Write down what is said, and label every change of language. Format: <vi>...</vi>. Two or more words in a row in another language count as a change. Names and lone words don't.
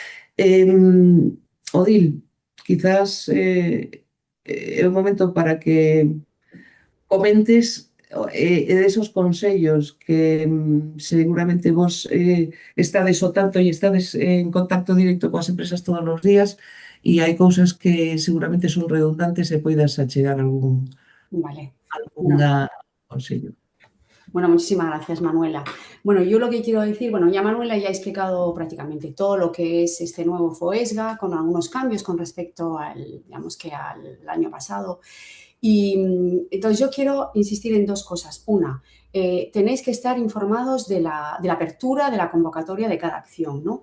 <gl>Odil, quizás é o momento para que comentes desos consellos que seguramente vos estades ao tanto e estades en contacto directo coas empresas todos os días e hai cousas que seguramente son redundantes e poidas achegar algún consello.</gl> <es>Bueno, muchísimas gracias, Manuela. Bueno, yo lo que quiero decir, ya Manuela ya ha explicado prácticamente todo lo que es este nuevo FOESGA, con algunos cambios con respecto al año pasado. Y entonces yo quiero insistir en dos cosas. Una, tenéis que estar informados de la apertura de la convocatoria de cada acción, ¿no?</es>